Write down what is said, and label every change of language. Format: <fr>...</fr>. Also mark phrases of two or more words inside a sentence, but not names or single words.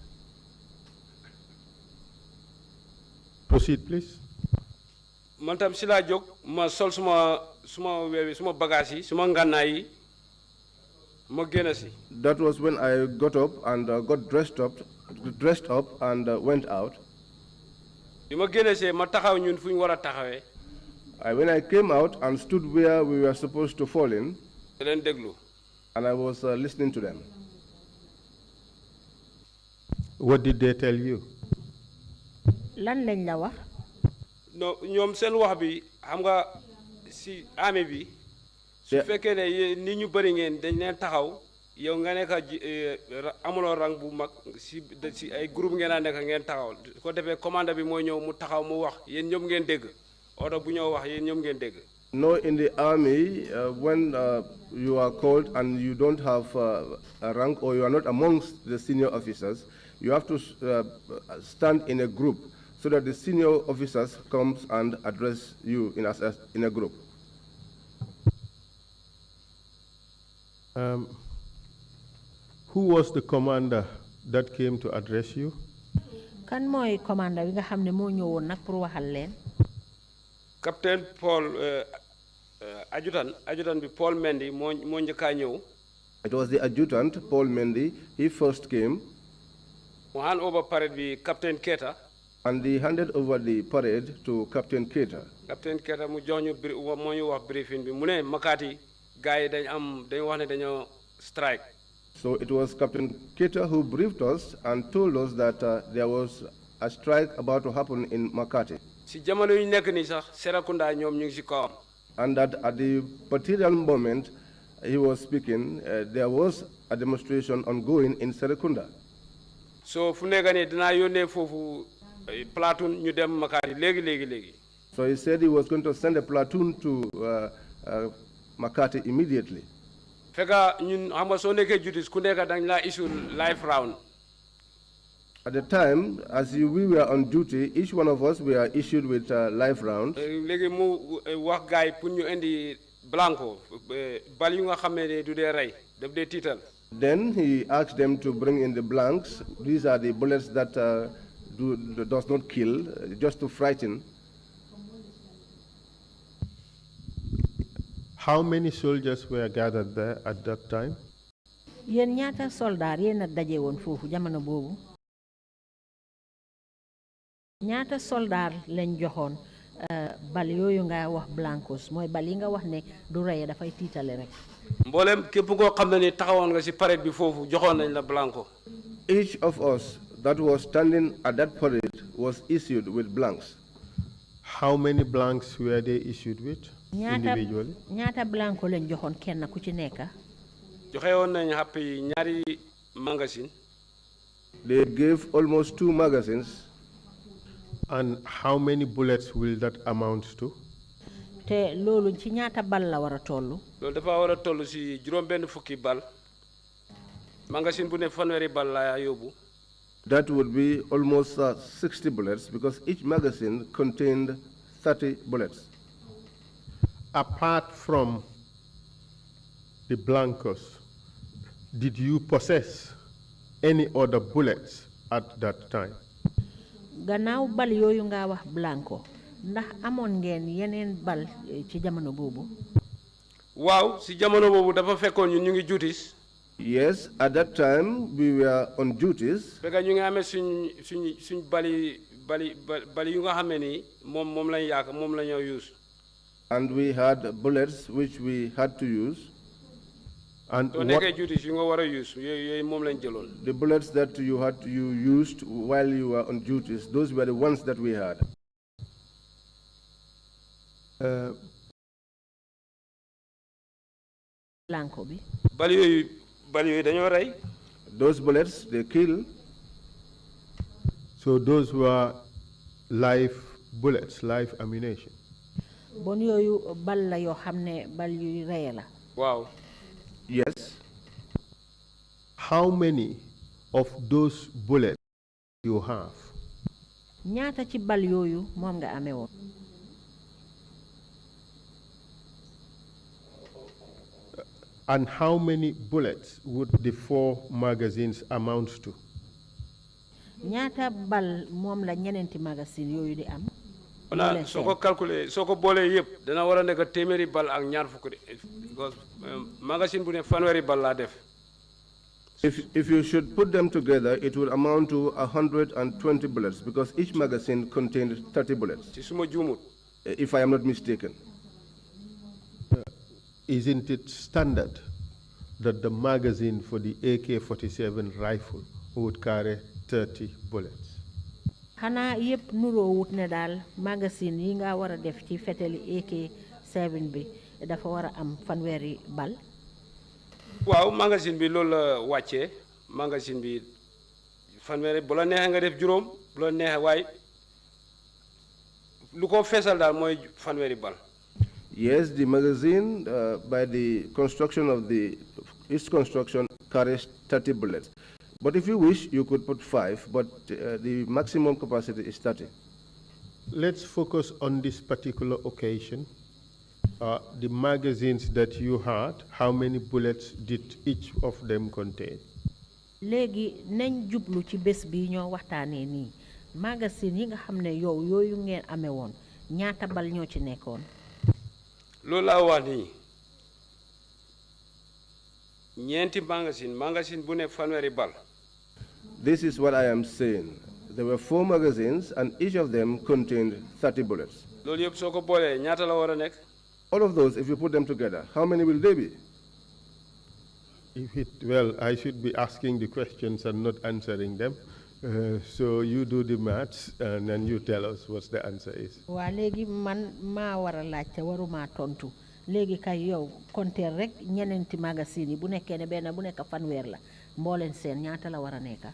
<en>Proceed, please.</en> <wo>man tam si laa jóg ma sol suma bagage yi suma ngànnaay yi ma génn si.</wo> <en>That was when I got up and got dressed up and went out. When I came out and stood where we were supposed to fall in, and I was listening to them. What did they tell you?</en> <wo>Lan lañ la wax? No, ñoom seen wax bi xam nga si armée bi su fekkee ne ni ñu bëri ngeen dañ leen taxaw yow nga nekk amuloo rang bu mag si ay groupe ngeen a nekk ngeen taxaw ko defee commande bi mooy ñëw mu taxaw mu wax yéen ñoom ngeen dégg oto bu ñëw wax yéen ñoom ngeen dégg.</wo> <en>No, in the army, when you are called and you don't have a rank or you are not amongst the senior officers, you have to stand in a group so that the senior officers comes and address you in a group. Who was the commander that came to address you?</en> <wo>Kan mooy commander bi nga xam ne moo ñëwoon nag pour waxal leen. Captain Paul adjutant bi Paul Mendy moo njëkkaa ñëw.</wo> <en>It was the adjutant Paul Mendy. He first came. Mu hand over parade bi Captain Keita. And he handed over the parade to Captain Keita.</en> <wo>Captain Keita mu jox ñu moo ñu wax briefing bi mu ne Makati gars yi dañu wax ne dañoo strike.</wo> <en>So it was Captain Keita who briefed us and told us that there was a strike about to happen in Makati.</en> <wo>Si jamono yu nekk ni sax Serekunda ñoom ñu ngi ci kawam.</wo> <en>And that at the particular moment he was speaking, there was a demonstration ongoing in Serekunda.</en> <wo>So fu nekk ni dinaa yónnee foofu platoon ñu dem Makati léegi.</wo> <en>So he said he was going to send a platoon to Makati immediately.</en> <wo>Fekka ñun xam nga soo nekkee justice ku nekk dañ la</wo> <en>issue life round. At the time, as we were on duty, each one of us were issued with a life round.</en> <wo>Léegi mu wax gars yi pour ñu indi blanco bal yu nga xam ne du dee rey daf dee tiital.</wo> <en>Then he asked them to bring in the blanks. These are the bullets that does not kill, just to frighten. How many soldiers were gathered there at that time?</en> <wo>Yéen ñaata soldat yéen a daje woon foofu jamono boobu. Ñaata soldat lañ joxoon bal yooyu nga wax blancos mooy bal yi nga wax ne du rey dafay tiitale rek. Mboolem képp koo xam ne ni taxawoon nga ci parade bi foofu joxoon nañ la blanco.</wo> <en>Each of us that was standing at that parade was issued with blanks. How many blanks were they issued with individually?</en> <wo>Ñaata blanco lañ joxoon kenn ku ci nekk. Joxewoon nañ happy ñaari magazine.</wo> <en>They gave almost 2 magazines. And how many bullets will that amount to?</en> <wo>Te loolu ci ñaata bal la war a tollu. Loolu dafa war a tollu ci juróom benn fukki bal. Magazine bu ne fanweeri bal la yóbbu.</wo> <en>That would be almost 60 bullets because each magazine contained 30 bullets. Apart from the blancos, did you possess any other bullets at that time?</en> <wo>Gannaaw bal yooyu nga wax blanco ndax amoon ngeen yeneen bal ci jamono boobu. Waaw si jamono boobu dafa fekkoon ñun ñu ngi duties.</wo> <en>Yes, at that time we were on duties.</en> <wo>Fekk ñu ngi amee suñ bali yu nga xamee ni moom lañ yaaka moom la ñoo use.</wo> <en>And we had bullets which we had to use. And what duties you were use? The bullets that you used while you were on duties, those were the ones that we had.</en> <wo>Blanco bi. Bali dañoo rey.</wo> <en>Those bullets they kill. So those were live bullets, live ammunition.</en> <wo>Bon yooyu bal la yoo xam ne bal yu rey la.</wo> <en>Wow. Yes. How many of those bullets you have?</en> <wo>Ñaata ci bal yooyu moom nga amee woon.</wo> <en>And how many bullets would the 4 magazines amount to?</en> <wo>Ona soko calculer soko bolé yépp dana wara nek téméri bal ak ñaar fukk de because magazine bu né fanwéri bal la def</wo> <en>If you should put them together, it would amount to 120 bullets because each magazine contained 30 bullets, if I am not mistaken. Isn't it standard that the magazine for the AK-47 rifle would carry 30 bullets?</en> <wo>Hana yep nuro wut ne dal magazine yi nga wara def ci feteli AK-7 bi dafa wara am fanweri bal. Waaw magazine bi loolu la wàccee magazine bi fanweeri bu la neexee nga def juróom bu la neexee waaye lu ko feesal daal mooy fanweeri bal.</wo> <en>Yes, the magazine, by the construction of its construction, carries 30 bullets. But if you wish, you could put 5, but the maximum capacity is 30. Let's focus on this particular occasion. The magazines that you had, how many bullets did each of them contain?</en> <wo>Léegi nañ jublu ci bés bi ñoo waxtaanee nii magazine yi nga xam ne yow yooyu ngeen amee woon ñaata bal ñoo ci nekkoon. Loolu laa wax nii ñeenti magazine bu ne fanweeri bal.</wo> <en>This is what I am saying. There were 4 magazines, and each of them contained 30 bullets.</en> <wo>Loolu yëpp soo ko boolee ñaata la war a nekk.</wo> <en>All of those, if you put them together, how many will they be? Well, I should be asking the questions and not answering them. So you do the maths and then you tell us what the answer is.</en> <wo>Waa léegi man maa war a laajte waruma tontu léegi kay yow compter rek ñeneenti magazine yi bu nekkee ne benn bu nekk fanweer la mbooleen seen ñaata la war a nekk.</wo>